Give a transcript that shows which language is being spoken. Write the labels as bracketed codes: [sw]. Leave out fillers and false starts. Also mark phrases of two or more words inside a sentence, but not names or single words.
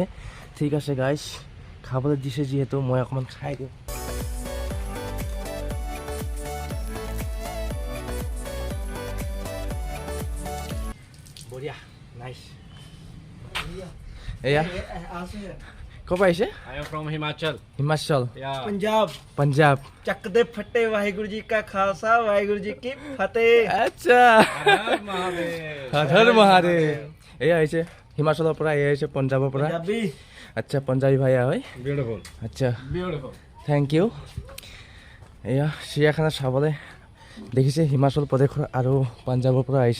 [as] ঠিক আছে গাইজ, খাবলৈ দিছে যিহেতু মই অকণমান খাই দিওঁ। বঢ়িয়া, নাইচ। এয়া ক'ৰ পৰা আহিছে? [en] I am from Himachal. [as] হিমাচল, [en] Yeah. [as] ਪੰਜਾਬ পাঞ্জাব। [pa] ਚੱਕਦੇ ਫੱਟੇ ਵਾਹਿਗੁਰੂ ਜੀ ਕਾ ਖਾਲਸਾ ਵਾਹਿਗੁਰੂ ਜੀ ਕੀ ਫਤਿਹ। [as] আচ্ছা, [hi] Har Mahadev. हर महादेव। [as] এয়া আহিছে হিমাচলৰ পৰা, এয়া আহিছে পঞ্জাৱৰ পৰা। ਪੰਜਾਬী আচ্ছা, পঞ্জাবী ভাইয়া হয়। [en] Beautiful. [as] আচ্ছা, [en] Beautiful. thank you. [as] এয়া চিৰিয়াখানা চাবলৈ দেখিছে, হিমাচল প্ৰদেশৰ আৰু পাঞ্জাৱৰ পৰা আহিছে।